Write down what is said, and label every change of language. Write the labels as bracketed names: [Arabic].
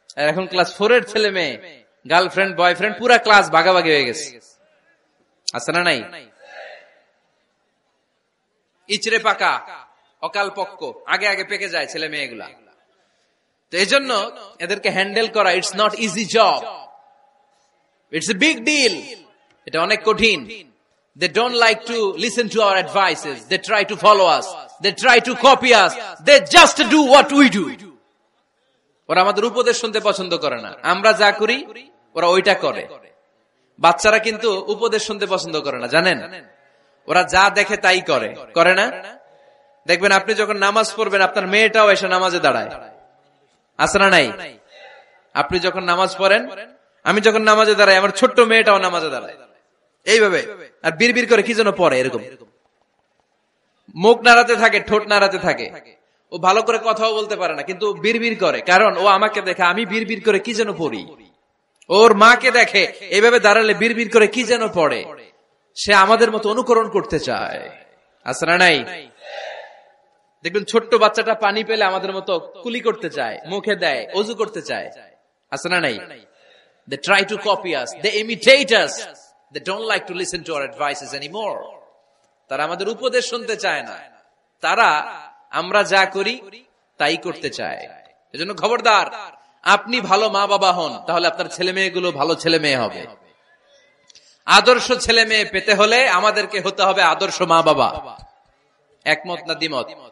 [Bangla] এখন ক্লাস 4 এর ছেলে মেয়ে গার্লফ্রেন্ড বয়ফ্রেন্ড পুরা ক্লাস ভাগাভাগি হয়ে গেছে, আছে না নাই? ইচড়ে পাকা, অকাল পক্ক, আগে আগে পেকে যায় ছেলে মেয়েগুলা। তো এজন্য এদেরকে হ্যান্ডেল করা [English] It's not easy job, it's a big deal. [Bangla] এটা অনেক কঠিন। [English] They don't like to listen to our advices. They try to follow us. They try to copy us. They just do what we do. [Bangla] ওরা আমাদের উপদেশ শুনতে পছন্দ করে না। আমরা যা করি ওরা ওইটা করে। বাচ্চারা কিন্তু উপদেশ শুনতে পছন্দ করে না, জানেন? ওরা যা দেখে তাই করে, করে না? দেখবেন আপনি যখন নামাজ পড়বেন আপনার মেয়েটাও এসে নামাজে দাঁড়ায়, আছে না নাই? আপনি যখন নামাজ পড়েন, আমি যখন নামাজে দাঁড়াই, আমার ছোট্ট মেয়েটাও নামাজে দাঁড়ায় এইভাবে, আর বিড়বিড় করে কি যেন পড়ে, এরকম মুখ নাড়াতে থাকে, ঠোঁট নাড়াতে থাকে। ও ভালো করে কথাও বলতে পারে না, কিন্তু বিড়বিড় করে, কারণ ও আমাকে দেখে আমি বিড়বিড় করে কি যেন পড়ি। ওর মাকে দেখে এইভাবে দাঁড়ালে বিড়বিড় করে কি যেন পড়ে। সে আমাদের মতো অনুকরণ করতে চায়, আছে না নাই? দেখবেন ছোট্ট বাচ্চাটা পানি পেলে আমাদের মতো কুলি করতে চায়, মুখে দেয়, ওযু করতে চায়, আছে না নাই? [English] They try to copy us, they imitate us, they don't like to listen to our advices anymore. [Bangla] তারা আমাদের উপদেশ শুনতে চায় না, তারা আমরা যা করি তাই করতে চায়। এজন্য খবরদার, আপনি ভালো মা বাবা হন, তাহলে আপনার ছেলে মেয়েগুলো ভালো ছেলে মেয়ে হবে। আদর্শ ছেলে মেয়ে পেতে হলে আমাদেরকে হতে হবে আদর্শ মা বাবা। একমত না দ্বিমত?